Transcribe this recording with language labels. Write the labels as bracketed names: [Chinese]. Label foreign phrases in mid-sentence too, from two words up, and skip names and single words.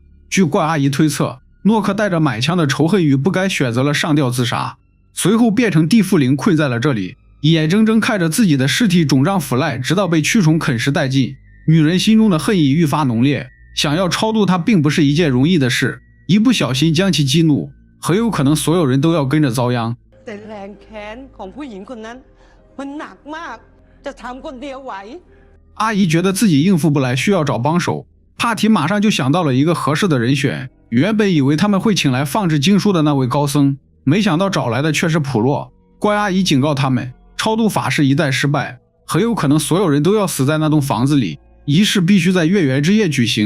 [Chinese] 据怪阿姨推测，诺克带着满腔的仇恨与不甘选择了上吊自杀，随后变成地缚灵困在了这里，眼睁睁看着自己的尸体肿胀腐烂，直到被蛆虫啃食殆尽。女人心中的恨意愈发浓烈，想要超度他并不是一件容易的事，一不小心将其激怒，很有可能所有人都要跟着遭殃。 [Thai] แต่แรงแค้นของผู้หญิงคนนั้นมันหนักมากจะทำคนเดียวไหว [Chinese] 阿姨觉得自己应付不来，需要找帮手。帕提马上就想到了一个合适的人选，原本以为他们会请来放置经书的那位高僧，没想到找来的却是普洛。怪阿姨警告他们，超度法事一旦失败，很有可能所有人都要死在那栋房子里，仪式必须在月圆之夜举行。